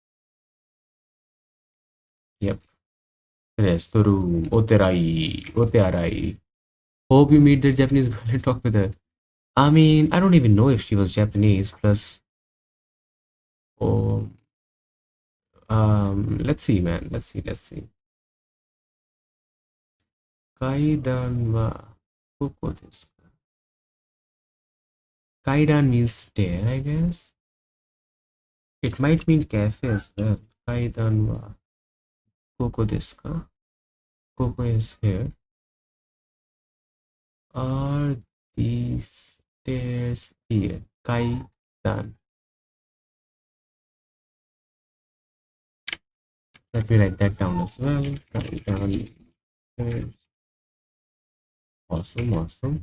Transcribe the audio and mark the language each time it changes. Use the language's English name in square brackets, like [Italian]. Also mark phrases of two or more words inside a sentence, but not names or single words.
[English] Yep. Resto room. [Japanese] Oterai. Otearai. [English] Hope you meet the Japanese girl and talk with her. I mean, I don't even know if she was Japanese. Plus, oh, let's see, man. Let's see. Let's see. [Japanese] Kaidan wa koko desu ka? [English] Kaidan means stair, I guess. It might mean cafe as well. [Japanese] Kaidan wa koko desu ka? [English] Koko is here. Are these stairs here? Kaidan. Let me write that down as well. Kaidan. Awesome, awesome.